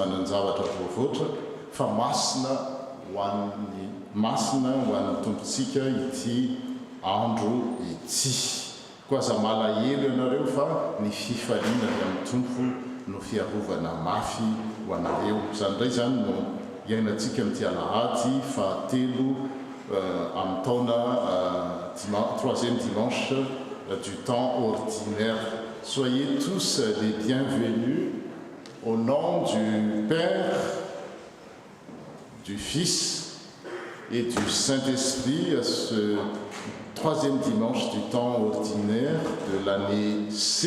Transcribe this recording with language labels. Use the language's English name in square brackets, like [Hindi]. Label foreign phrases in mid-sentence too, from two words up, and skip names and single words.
[Malagasy] manan-javatra voavoatra fa masina ho an'ny tompontsika ity andro ity koa aza malahelo ianareo fa ny fifaliana avy amin'ny tompo no fiarovana mafy ho anareo izany indray zany no iainantsika amin'ity alahady fahatelo amin'ny taona [French] troisième dimanche du temps ordinaire. Soyez tous les bienvenus au nom du Père, du Fils et du Saint-Esprit à ce troisième dimanche du temps ordinaire de l'année C.